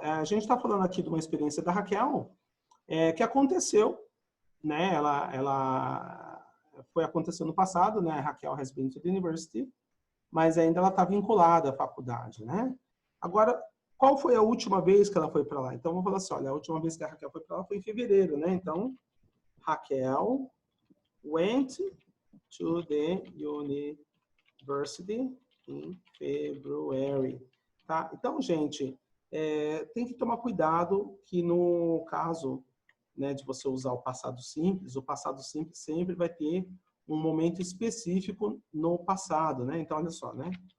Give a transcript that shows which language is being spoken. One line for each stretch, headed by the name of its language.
Portuguese: A gente está falando aqui de uma experiência da Raquel que aconteceu, né? Ela foi acontecendo no passado, né?
English: Raquel has been to the university,
Portuguese: mas ainda ela está vinculada à faculdade, né? Agora, qual foi a última vez que ela foi para lá? Então, vamos falar assim, olha, a última vez que a Raquel foi para lá foi em fevereiro, né?
English: Então, Raquel went to the university in February, tá?
Portuguese: Então, gente, tem que tomar cuidado que no caso, né, de você usar o passado simples sempre vai ter um momento específico no passado, né? Então, olha só, né?